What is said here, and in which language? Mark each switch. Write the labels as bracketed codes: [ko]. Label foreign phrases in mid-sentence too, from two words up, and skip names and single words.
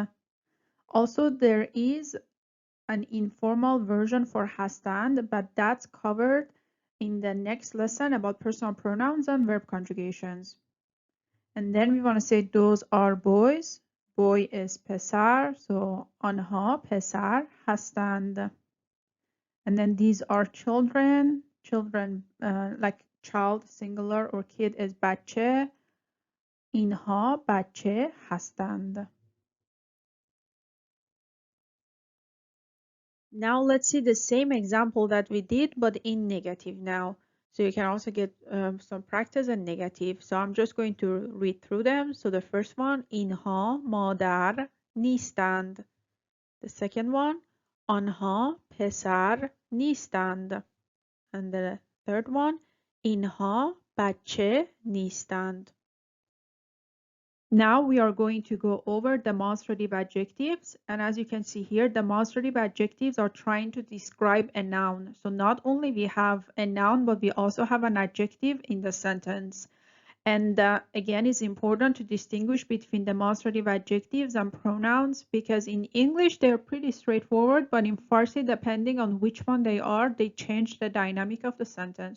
[en] Also, there is an informal version for هستند, but that's covered in the next lesson about personal pronouns and verb conjugations. And then we want to say those are boys. Boy is پسر, so [fa] آنها پسر هستند. [en] And then these are children. Children, like child singular or kid is بچه. [fa] اینها بچه هستند. [en] Now let's see the same example that we did, but in negative now. So you can also get some practice in negative. So I'm just going to read through them. So the first one, [fa] اینها مادر نیستند. [en] The second one, [fa] آنها پسر نیستند. [en] And the third one, [fa] اینها بچه نیستند. [en] Now we are going to go over demonstrative adjectives, and as you can see here, demonstrative adjectives are trying to describe a noun. So not only we have a noun, but we also have an adjective in the sentence. And again, it's important to distinguish between demonstrative adjectives and pronouns because in English they're pretty straightforward, but in Farsi, depending on which one they are, they change the dynamic of the sentence.